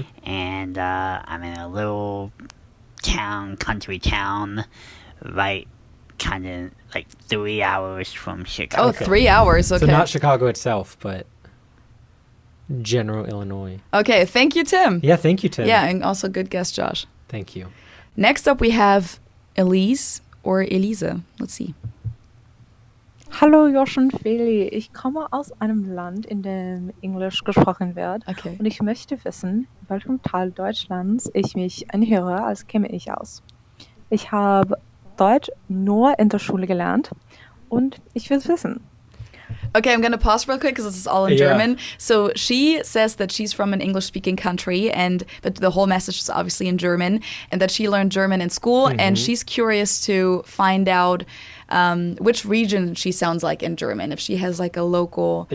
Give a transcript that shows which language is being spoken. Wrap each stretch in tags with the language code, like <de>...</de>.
<en>And I'm in a little country town, right, kind of like 3 hours from Chicago. Oh, 3 hours. Okay. So not Chicago itself, but general Illinois. Okay, thank you, Tim. Yeah, thank you, Tim. Yeah, and also good guess, Josh. Thank you. Next up, we have Elise or Elise. Let's see.</en> <de>Hallo Josh und Feli, ich komme aus einem Land, in dem Englisch gesprochen wird.</de> <en>Okay.</en> <de>Und ich möchte wissen, in welchem Teil Deutschlands ich mich anhöre, als käme ich aus. Ich habe Deutsch nur in der Schule gelernt und ich will es wissen.</de> <en>Okay, I'm going to pause real quick because this is all in Yeah. German. So she says that she's from an English-speaking country, and but the whole message is obviously in German, and that she learned German in school, and she's curious to find out which region she sounds like in German, if she has like a local</en>